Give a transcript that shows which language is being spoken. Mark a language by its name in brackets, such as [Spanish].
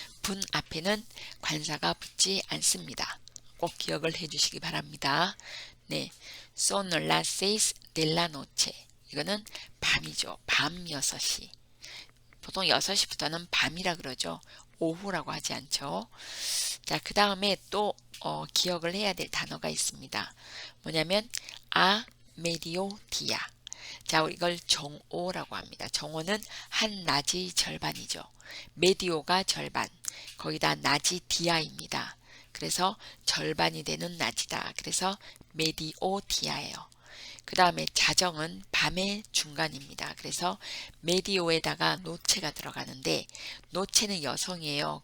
[Korean] 분 앞에는 관사가 붙지 않습니다. 꼭 기억을 해주시기 바랍니다. [Spanish] 네, son las 6 de la noche. [Korean] 이거는 밤이죠. 밤 6시. 보통 6시부터는 밤이라 그러죠. 오후라고 하지 않죠. 자, 그 다음에 또 기억을 해야 될 단어가 있습니다. 뭐냐면 [Spanish] a mediodía. [Korean] 자, 이걸 정오라고 합니다. 정오는 한낮이 절반이죠. 메디오가 절반, 거기다 낮이 디아입니다. 그래서 절반이 되는 낮이다. 그래서 메디오디아예요. 그 다음에 자정은 밤의 중간입니다. 그래서 메디오에다가 노체가 들어가는데 노체는 여성이에요.